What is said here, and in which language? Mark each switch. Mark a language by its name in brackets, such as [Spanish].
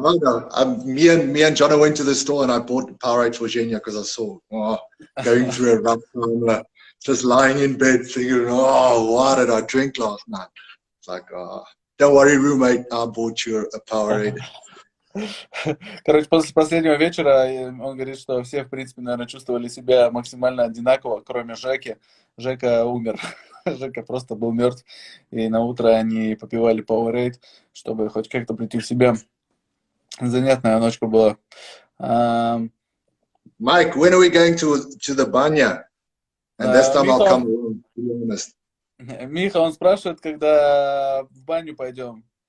[English] Me and Jono went to the store and I bought Powerade for Zhenya because I saw going through a rough time. Just lying in bed thinking, what did I drink last night? It's like, don't worry, roommate, I bought you a Powerade. [Russian] Короче, после последнего вечера он говорит, что все, в принципе, наверное, чувствовали себя максимально одинаково, кроме Жеки. Жека умер. Жека просто был мертв. И на утро они попивали Powerade, чтобы хоть как-то прийти в себя. Занятная ночка была. [English] Mike, when are we going to the banya? And this time I'll come along, to be honest. [Russian] Миха, он спрашивает, когда в баню пойдем.